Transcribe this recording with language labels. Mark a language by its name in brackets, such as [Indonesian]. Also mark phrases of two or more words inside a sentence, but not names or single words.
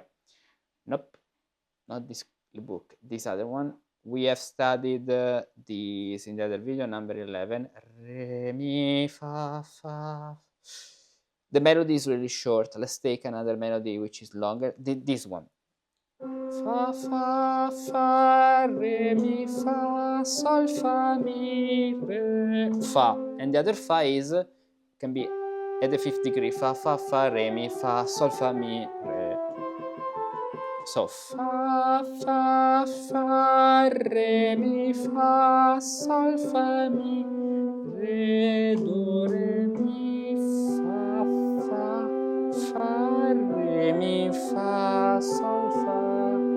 [English] Nope, not this book. This other one. We have studied this in the other video, number 11. Re, mi, fa, fa. The melody is really short. Let's take another melody which is longer. This one. Fa, fa, fa, re, mi, fa, sol, fa, mi, re, fa. And the other fa can be at the fifth degree. Fa, fa, fa, re, mi, fa, sol, fa, mi, re. So fa, fa, fa, re, mi, fa, sol, fa, mi, re, do, re, mi, fa, fa, fa, re, mi, fa, sol, fa,